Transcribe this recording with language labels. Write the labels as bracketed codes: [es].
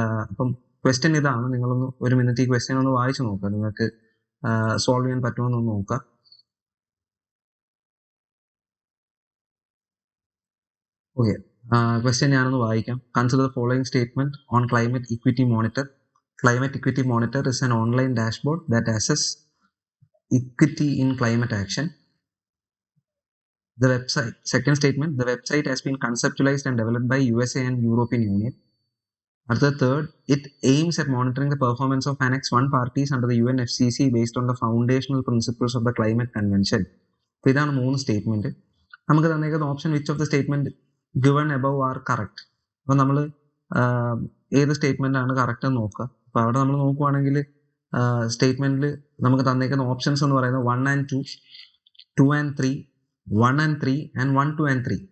[ml] അപ്പം ക്വസ്റ്റ്യൻ ഇതാണ്. നിങ്ങളൊന്ന് ഒരു മിനിറ്റ് ഈ ക്വസ്റ്റ്യൻ ഒന്ന് വായിച്ചു നോക്കുക. നിങ്ങൾക്ക് സോൾവ് ചെയ്യാൻ പറ്റുമെന്നൊന്ന് നോക്കുക. ഓക്കെ, ക്വസ്റ്റ്യൻ ഞാനൊന്ന് വായിക്കാം. [en] Consider the following statement on climate equity monitor. Climate Equity Monitor is an online dashboard that assesses equity in climate action. The website, second statement, the website has been conceptualized and developed by USA and European Union. At the third, it aims at monitoring the performance of Annex 1 parties under the UNFCCC based on the foundational principles of the Climate Convention. [ml] അപ്പോൾ ഇതാണ് 3 statement. നമുക്ക് തന്നേക്കുന്ന option [en] Which of the statement given above are correct. [ml] അപ്പോൾ നമ്മൾ ഏത് statement ആണ് correct എന്ന് നോക്കുക. അപ്പോൾ അവിടെ നമ്മൾ നോക്കുവാണെങ്കിൽ സ്റ്റേറ്റ്മെന്റിൽ നമുക്ക് തന്നേക്കുന്ന ഓപ്ഷൻസ് എന്ന് പറയുന്നത് [en] 1 and 2, 2 and 3, [ml] 1 and 3 and 1, 2 and 3.